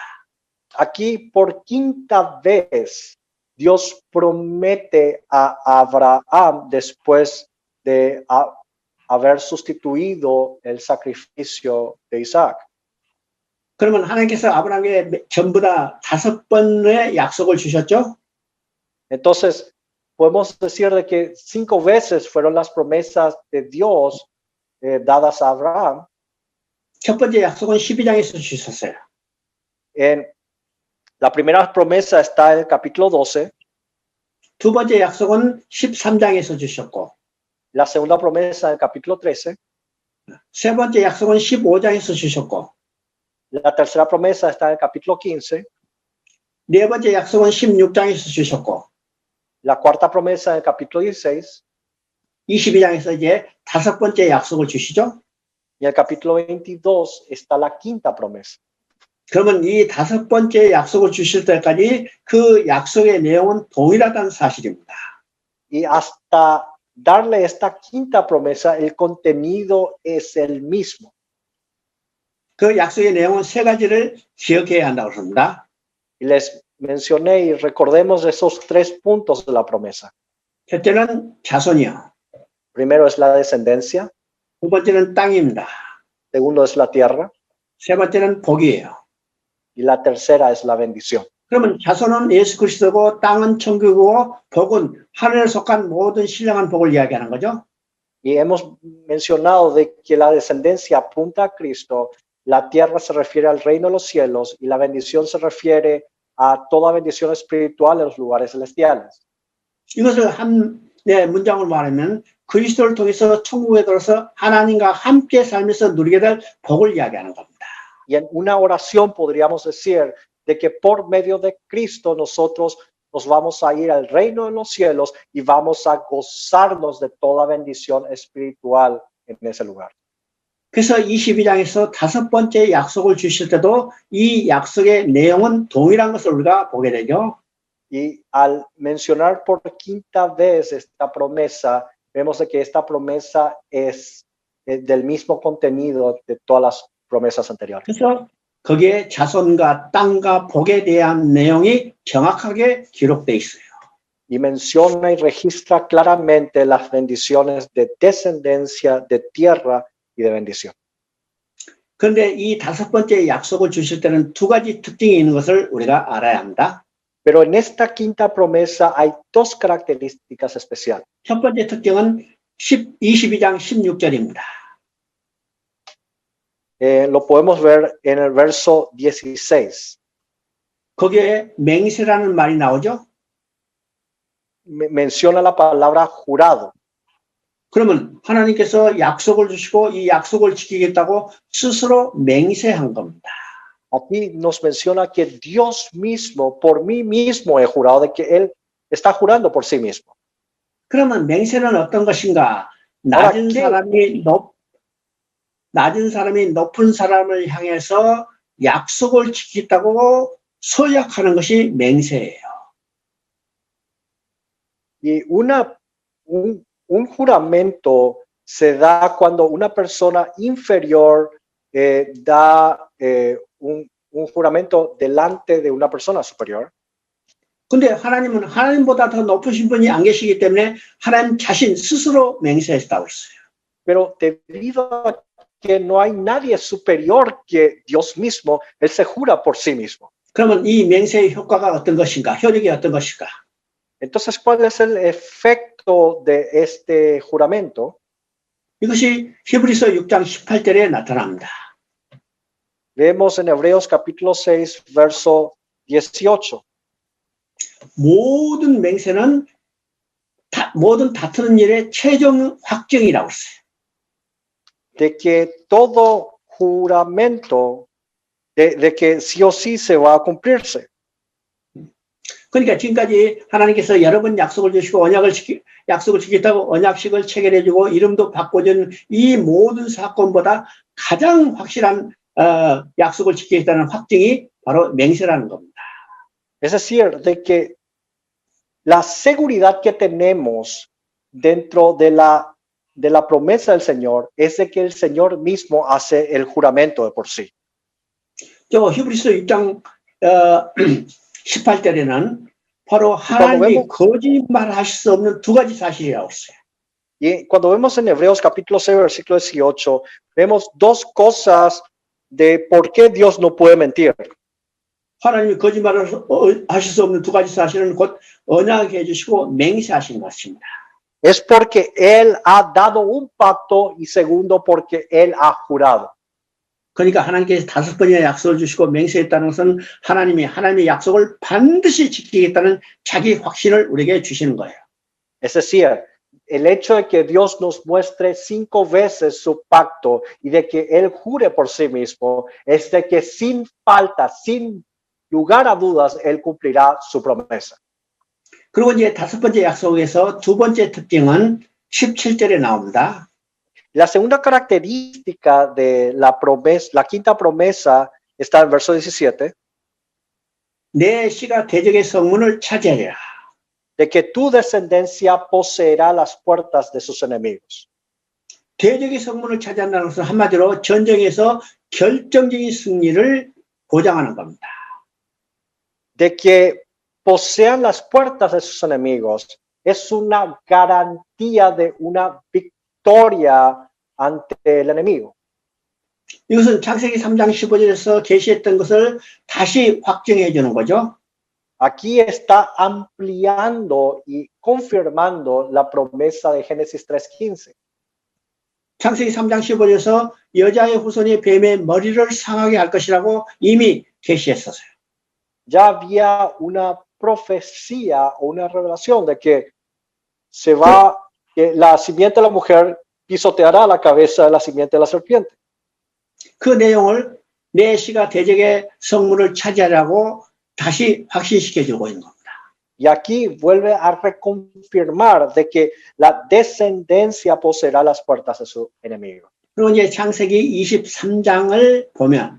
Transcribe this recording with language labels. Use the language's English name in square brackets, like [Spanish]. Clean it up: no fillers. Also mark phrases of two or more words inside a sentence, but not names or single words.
[Spanish] Aquí por quinta vez Dios promete a Abraham después de haber sustituido el sacrificio de Isaac. [Korean] 그러면 하나님께서 아브라함에게 전부 다 5번의 약속을 주셨죠? [Spanish] Entonces, podemos decir de que 5 veces fueron las promesas de Dios dadas a Abraham. [Korean] 첫 번째 약속은 12장에서 주셨어요. [Spanish] En la primera promesa está en el capítulo 12, [Korean] 두 번째 약속은 13장에서 주셨고, [Spanish] la segunda promesa en el capítulo 13, [Korean] 세 번째 약속은 15장에서 주셨고, [Spanish] la tercera promesa está en el capítulo 15, [Korean] 네 번째 약속은 16장에서 주셨고, [Spanish] la cuarta promesa en el capítulo 16 [Korean] 22장에서 이제 5번째 약속을 주시죠? [Spanish] y en el capítulo 22 está la quinta promesa. [Korean] 그러면 이 5번째 약속을 주실 때까지 그 약속의 내용은 동일하다는 사실입니다. [Spanish] Y hasta darle esta quinta promesa, el contenido es el mismo. [Korean] 그 약속의 내용은 세 가지를 기억해야 한다고 합니다. [Spanish] Y les mencioné y recordemos esos 3 puntos de la promesa. [Korean] 첫째는 자손이요. [Spanish] Primero es la descendencia, [Korean] 두 번째는 땅입니다. [Spanish] segundo es la tierra [Korean] 세 번째는 복이에요. [Spanish] y la tercera es la bendición. [Korean] 그러면 자손은 예수 그리스도고 땅은 천국이고 복은 하늘에 속한 모든 신령한 복을 이야기하는 거죠. [Spanish] Y hemos mencionado de que la descendencia apunta a Cristo, la tierra se refiere al reino de los cielos y la bendición se refiere a toda bendición espiritual en los lugares celestiales. [Korean] 이것을 한 문장을 말하면 그리스도를 통해서 천국에 들어서 하나님과 함께 살면서 누리게 될 복을 이야기하는 겁니다. [Spanish] Y en una oración podríamos decir de que por medio de Cristo nosotros nos vamos a ir al reino de los cielos y vamos a gozarnos de toda bendición espiritual en ese lugar. [Korean] 그래서 22장에서 5번째 약속을 주실 때도 이 약속의 내용은 동일한 것을 우리가 보게 되죠. [Spanish] Y al mencionar por quinta vez esta promesa, vemos de que esta promesa es del mismo contenido de todas las promesas anteriores. [Korean] 그래서 거기에 자손과 땅과 복에 대한 내용이 정확하게 기록되어 있어요. [Spanish] Y menciona y registra claramente las bendiciones de descendencia, de tierra y de bendición. [Korean] 그런데 이 5번째 약속을 주실 때는 2가지 특징이 있는 것을 우리가 알아야 합니다. [Spanish] Pero en esta quinta promesa hay 2 características especiales. [Korean] 첫 번째 특징은 22장 16절입니다. [Spanish] Lo podemos ver en el verso 16. [Korean] 거기에 맹세라는 말이 나오죠. [Spanish] Menciona la palabra jurado. [Korean] 그러면 하나님께서 약속을 주시고 이 약속을 지키겠다고 스스로 맹세한 겁니다. [Spanish] Aquí nos menciona que Dios mismo, por mí mismo he jurado, de que Él está jurando por sí mismo. [Korean] 그러면 맹세는 어떤 것인가? [Spanish] Ahora, [Korean] 낮은 사람이 높은 사람을 향해서 약속을 지키겠다고 서약하는 것이 맹세예요. [Spanish] Y un juramento se da cuando una persona inferior da un juramento delante de una persona superior. [Korean] 근데 하나님은 하나님보다 더 높으신 분이 안 계시기 때문에 하나님 자신 스스로 맹세했다고 했어요. [Spanish] Pero debido a que no hay nadie superior que Dios mismo, Él se jura por sí mismo. [Korean] 그러면 이 맹세의 효과가 어떤 것인가? 효력이 어떤 것일까? [Spanish] Entonces, ¿cuál es el efecto de este juramento? [Korean] 이것이 히브리서 6장 18절에 나타납니다. [Spanish] Vemos en Hebreos capítulo 6, verso 18. [Korean] 모든 맹세는 모든 다투는 일의 최종 확정이라고 했어요. [Spanish] De que todo juramento, de que sí o sí se va a cumplirse. [Korean] 그러니까 지금까지 하나님께서 여러 번 약속을 주시고 약속을 지켰다고 언약식을 체결해주고 이름도 바꿔준 이 모든 사건보다 가장 확실한 약속을 지키겠다는 확증이 바로 맹세라는 겁니다. [Spanish] Es decir, de que la seguridad que tenemos dentro de la promesa del Señor es de que el Señor mismo hace el juramento de por sí. [Korean] 저 히브리서 6장 18절에는 바로 하나님이 거짓말하실 수 없는 2가지 사실이라고 했어요. [Spanish] Y cuando vemos en Hebreos capítulo 6, versículo 18, vemos 2 cosas de por qué Dios no puede mentir. [Korean] 하나님이 거짓말을 하실 수 없는 두 가지 사실은 곧 언약해 주시고 맹세하신 것입니다. [Spanish] Es porque Él ha dado un pacto y segundo porque Él ha jurado. [Korean] 그러니까 하나님께서 다섯 번의 약속을 주시고 맹세했다는 것은 하나님이 하나님의 약속을 반드시 지키겠다는 자기 확신을 우리에게 주시는 거예요. [Spanish] Es decir, el hecho de que Dios nos muestre 5 veces su pacto y de que Él jure por sí mismo es de que sin falta, sin lugar a dudas, Él cumplirá su promesa. [Korean] 그리고 이제 다섯 번째 약속에서 두 번째 특징은 17절에 나옵니다. [Spanish] La segunda característica de la promesa, la quinta promesa, está en verso 17, [Korean] 내 씨가 대적의 성문을 차지하리라. [Spanish] de que tu descendencia poseerá las puertas de sus enemigos. [Korean] 대적의 성문을 차지한다는 것은 한마디로 전쟁에서 결정적인 승리를 보장하는 겁니다. [Spanish] De que posean las puertas de sus enemigos es una garantía de una victoria ante el enemigo. [Korean] 이것은 창세기 3장 15절에서 계시했던 것을 다시 확정해 주는 거죠. [Spanish] Aquí está ampliando y confirmando la promesa de Génesis 3:15. [Korean] 창세기 3장 15절에서 여자의 후손이 뱀의 머리를 상하게 할 것이라고 이미 계시했었어요. [Spanish] Ya había una profecía o una revelación de que que la simiente de la mujer pisoteará la cabeza de la simiente de la serpiente. [Korean] 그 내용을 내 씨가 대적의 성문을 차지하라고 다시 확신시켜 주고 있는 겁니다. [Spanish] Y aquí vuelve a reconfirmar de que la descendencia poseerá las puertas de su enemigo. [Korean] 그리고 이제 창세기 23장을 보면